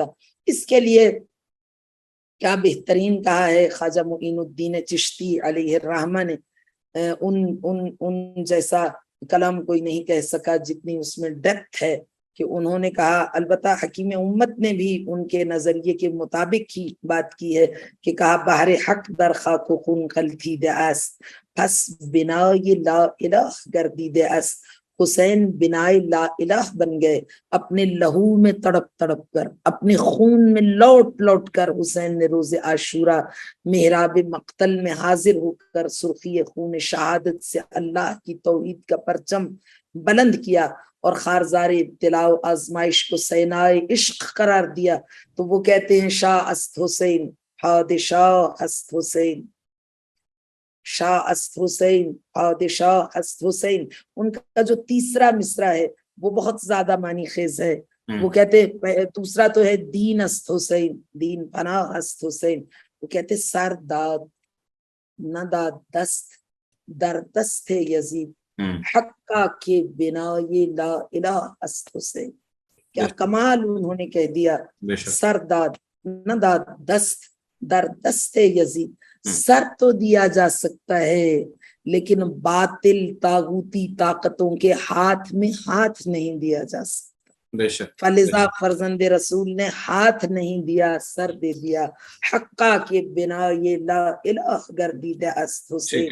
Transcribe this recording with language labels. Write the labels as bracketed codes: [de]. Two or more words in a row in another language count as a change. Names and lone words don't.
[ur] اس کے لیے کیا بہترین کہا ہے خواجہ معین الدین چشتی علیہ الرحمہ نے ان جیسا کلام کوئی نہیں کہہ سکا جتنی اس میں ڈیپتھ ہے کہ انہوں نے کہا. البتہ حکیم امت نے بھی ان کے نظریے کے مطابق ہی بات کی ہے کہ کہا [fa] بحر حق در خاک و خون غلطیده است پس بنای لا الہ گردیده است. [ur] حسین بنائے لا الہ بن گئے اپنے لہو میں تڑپ تڑپ کر, اپنے خون میں لوٹ لوٹ کر. حسین نے روز عاشورہ محراب مقتل میں حاضر ہو کر سرخی خون شہادت سے اللہ کی توحید کا پرچم بلند کیا اور خارزار ابتلاء و آزمائش کو سینائے عشق قرار دیا. تو وہ کہتے ہیں [fa] شاہ است حسین پادشاہ است حسین, شاہ است حسین پادشاہ است حسین. [ur] ان کا جو تیسرا مصرع ہے وہ بہت زیادہ معنی خیز ہے. وہ کہتے دوسرا تو ہے [fa] دین است حسین, دین پناہ است حسین. [ur] وہ کہتے [fa] سر داد نہ داد دست در دست یزید حقا کے بنا یہ لا الہ است حسین. [ur] کیا کمال انہوں نے کہہ دیا. [fa] سر داد نہ داد دست در دست یزید. [ur] سر تو دیا جا سکتا ہے لیکن باطل طاغوتی طاقتوں کے ہاتھ میں ہاتھ نہیں دیا جا سکتا. فلذا فرزند رسول نے ہاتھ نہیں دیا, سر دے دیا. [fa] حقا کے بنا یہ لا الہ گردیدہ است حسین.